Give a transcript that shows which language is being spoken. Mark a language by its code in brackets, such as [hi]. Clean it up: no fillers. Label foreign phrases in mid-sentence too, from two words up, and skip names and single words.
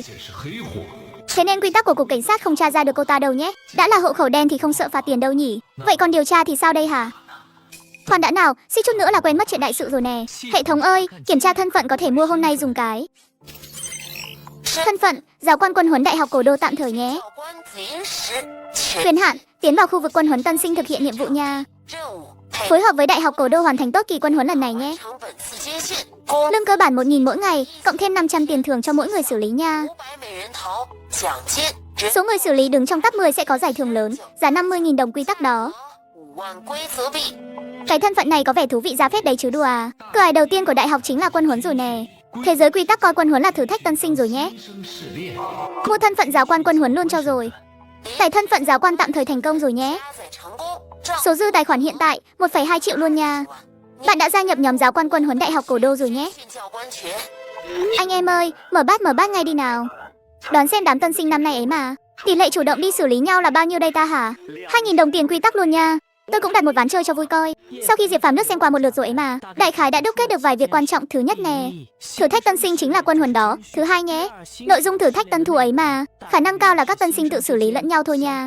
[vi] Thế nên quy tắc của cục cảnh sát không tra ra được cô ta đâu nhé. Đã là hộ khẩu đen thì không sợ phạt tiền đâu nhỉ. Vậy còn điều tra thì sao đây hả? Khoan đã nào, suýt chút nữa là quên mất chuyện đại sự rồi nè. Hệ thống ơi, kiểm tra thân phận có thể mua hôm nay dùng cái. Thân phận, giáo quan quân huấn Đại học Cổ Đô tạm thời nhé. [zh] 教官子音时，全 [vi] Quyền hạn, tiến vào khu vực quân huấn tân sinh thực hiện nhiệm vụ nha. [zh] 任务配 [vi] Phối hợp với Đại học Cổ Đô hoàn thành tốt kỳ quân huấn lần này nhé. [zh] 成本次接线，共 [vi] Lương cơ bản 1.000 mỗi ngày, cộng thêm 500 tiền thưởng cho mỗi người xử lý nha. [zh] 500 美人桃，奖金人 [vi] Số người xử lý đứng trong top 10 sẽ có giải thưởng lớn, giá 50.000 đồng quy tắc đó. [zh] 5 万规则币。 [vi] Cái thân phận này có vẻ thú vị ra phết đấy chứ đùa à. Cửa ải đầu tiên của đại học chính là quân huấn rồi nè. Thế giới quy tắc coi quân huấn là thử thách tân sinh rồi nhé. Mua thân phận giáo quan quân huấn luôn cho rồi. Tải thân phận giáo quan tạm thời thành công rồi nhé. [zh] 加载成功，账 [vi] Số dư tài khoản hiện tại 1,2 triệu luôn nha. Bạn đã gia nhập nhóm giáo quan quân huấn Đại học Cổ Đô rồi nhé. [zh] 训教官权。 [vi] Anh em ơi, mở bát ngay đi nào. Đón xem đám tân sinh năm nay ấy mà. Tỷ lệ chủ động đi xử lý nhau là bao nhiêu đây ta hả? 2.000 đồng tiền quy tắc luôn nha. Tôi cũng đặt một ván chơi cho vui coi. Sau khi Diệp Phàm nước xem qua một lượt rồi ấy mà, đại khái đã đúc kết được vài việc quan trọng. Thứ nhất nè, thử thách tân sinh chính là quân huấn đó. Thứ hai nhé, nội dung thử thách tân thủ ấy mà, khả năng cao là các tân sinh tự xử lý lẫn nhau thôi nha.